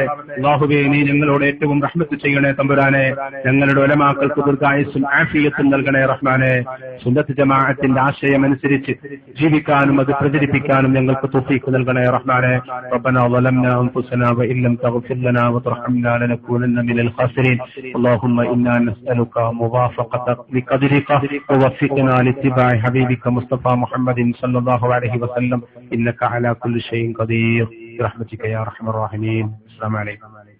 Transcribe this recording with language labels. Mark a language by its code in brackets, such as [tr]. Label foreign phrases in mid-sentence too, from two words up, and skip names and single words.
[ml] അല്ലാഹുവേ, നീ ഞങ്ങളോട് ഏറ്റവും റഹ്മത്ത് ചെയ്യണേ തമ്പുരാനെ. ഞങ്ങളുടെ ഉലമാക്കൾക്ക് ദീർഘായുസ്സും ആഫിയത്തും നൽകണേ റഹ്മാനെ. സുന്നത്ത് ജമാഅത്തിന്റെ ആശയം അനുസരിച്ച് ജീവിക്കാനും അത് പ്രചരിപ്പിക്കാനും ഞങ്ങൾക്ക് തൗഫീഖ് നൽകണേ റഹ്മാനെ. [ar] ربنا ظلمنا أنفسنا وإن لم تغفر لنا وترحمنا لنكونن من الخاسرين. اللهم إنا نسألك موافقتك بقدرك ووفقنا لاتباع حبيبك مصطفى محمد صلى الله عليه وسلم إنك على كل شيء قدير برحمتك يا أرحم الراحمين. السلام عليكم.